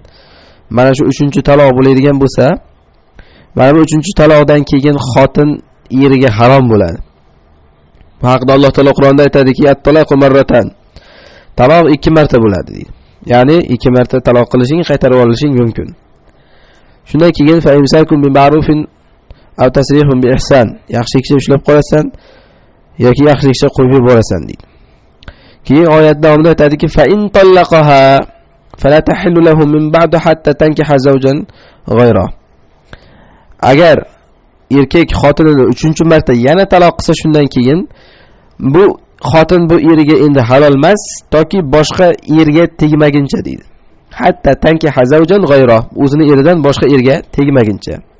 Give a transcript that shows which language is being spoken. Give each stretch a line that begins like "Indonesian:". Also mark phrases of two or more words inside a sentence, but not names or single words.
Uzbek: Mana shu 3-taloq bo'ladigan bo'lsa, mana bu 3-taloqdan keyin xotin eriga harom bo'ladi. Bu haqda Alloh taolo Qur'onda aytadiki,
Arabic: الطلاق مرتان.
Uzbek: Taloq 2 marta bo'ladi deydi. Ya'ni 2 marta taloq qilishing, qaytarib olishing mumkin. Shundan keyin
Arabic: فإمساك بمعروف أو تسريح بإحسان.
Uzbek: Yaxshilikcha ushlab qolasan yoki yaxshilikcha qo'yib yuborasan deydi. Keyin oyat davomida aytadiki,
Arabic: فإن طلقها فلا تحل له من بعد حتى تنكح زوجا غيره.
Uzbek: Agar erkak xotinini 3-marta yana taloq qilsa, shundan keyin bu xotin bu eriga endi halol emas, toki boshqa erga tegmaguncha deydi.
Arabic: حتى تنكح زوجا غيره,
Uzbek: o'zini eridan boshqa erga tegmaguncha.